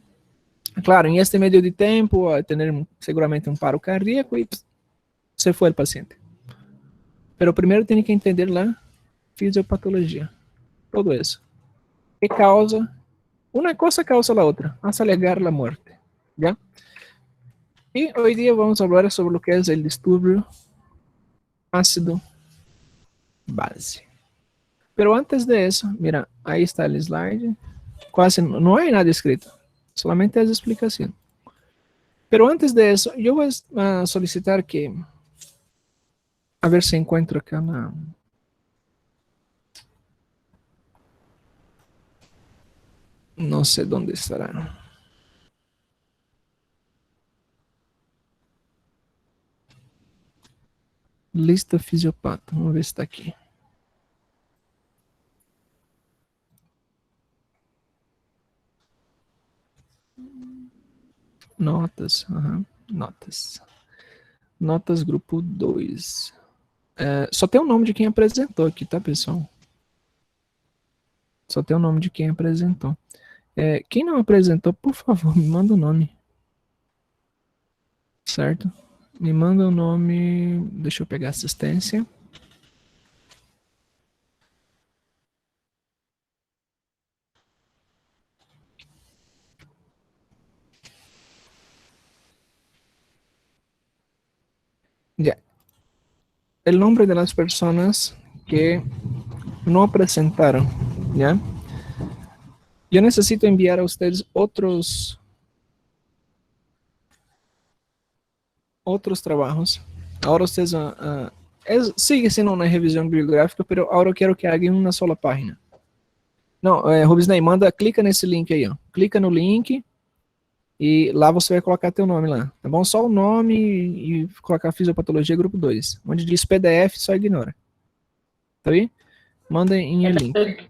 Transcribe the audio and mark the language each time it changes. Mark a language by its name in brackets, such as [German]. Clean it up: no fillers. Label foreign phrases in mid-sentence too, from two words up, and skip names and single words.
[Portuguese] Claro, em este meio de tempo, vai ter seguramente um [Spanish] paro cardíaco [Portuguese] e se foi o paciente. Pero primeiro tem que entender a fisiopatologia. Todo isso. Que causa, uma coisa causa a outra, hasta chegar à morte. [Spanish] ¿Ya? [Portuguese] E hoje dia vamos falar sobre o que é o distúrbio ácido base. [Spanish] Pero antes de eso, mira, ahí está el slide. Casi no hay nada escrito, solamente es explicación. Pero antes de eso, yo voy a solicitar que, a ver si encuentro acá una... No sé dónde estará. [Portuguese] Lista fisiopata, vamos ver se está aqui. Notas, notas. Notas grupo 2. Só tem o nome de quem apresentou aqui, tá, pessoal? Só tem o nome de quem apresentou. Quem não apresentou, por favor, me manda o nome. Certo? Me manda o nome. Deixa eu pegar assistência. [Spanish] Ya. El nombre de las personas que no presentaron, ¿ya? Yo necesito enviar a ustedes otros trabajos. Ahora ustedes sigue siendo una revisión bibliográfica, pero ahora [Portuguese] eu quero [Spanish] que hagan una sola página. [Portuguese] Não, Rubisney, clica nesse link aí, ó. Clica no link e lá você vai colocar teu nome lá, tá bom? Só o nome e colocar fisiopatologia grupo 2. Onde diz PDF, só ignora. Tá aí? Manda em link.